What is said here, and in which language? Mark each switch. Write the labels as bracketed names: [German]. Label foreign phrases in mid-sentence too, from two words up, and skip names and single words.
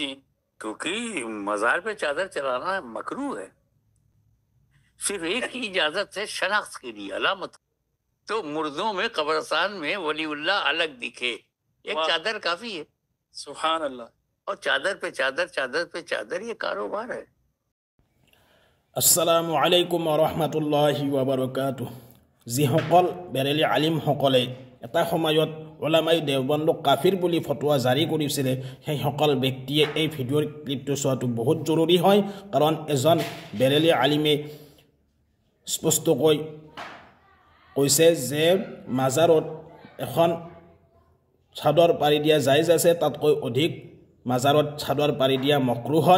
[Hindi] क्योंकि मजार पे चादर चलाना मकरू है। सिर्फ एक ही इजाजत है शनाख्त के लिए, अलामत। तो मुर्दों में कब्रिस्तान में वलीउल्लाह अलग दिखे, एक वाह। चादर काफी है। [Arabic] سبحان الله. [Hindi] और चादर पे चादर, चादर पे चादर, ये कारोबार है। [Arabic] السلام عليكم ورحمة الله وبركاته. [Assamese] যিসকল বেৰেলী আলিমসকলে এটা সময়ত ওলামাই দেওবন্দক কাফিৰ বুলি ফতোৱা জাৰি কৰিছিলে, সেইসকল ব্যক্তিয়ে এই ভিডিঅ'ৰ ক্লিপটো চোৱাটো বহুত জৰুৰী হয়। কাৰণ এজন বেৰেলী আলিমে স্পষ্টকৈ কৈছে যে মাজাৰত এখন চাদৰ পাৰি দিয়া জায়েজ আছে, তাতকৈ অধিক মাজাৰত চাদৰ পাৰি দিয়া মকৰুহ হয়।